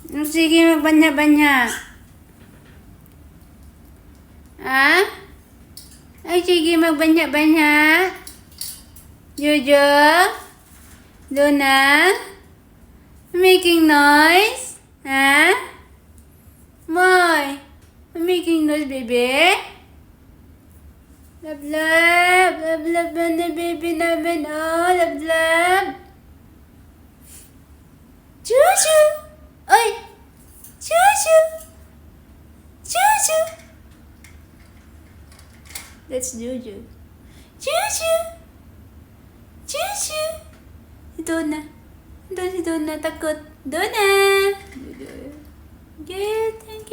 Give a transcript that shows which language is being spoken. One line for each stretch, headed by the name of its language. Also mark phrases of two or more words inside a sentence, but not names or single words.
Filipino: Sige, magbanya-banya. Ha? Ay, sige, magbanya-banya. Jojo? Donna?
English: Making noise? Ha? Moy? Making noise, baby? Love, love. Love, love
Filipino: na baby namin. Oh,
English: love, love.
Filipino: Jojo! Ay! Jojo! Jojo!
English: That's Jojo. Jojo! Jojo!
Filipino: Si Donna. Doon si Donna. Takot. Donna! Get!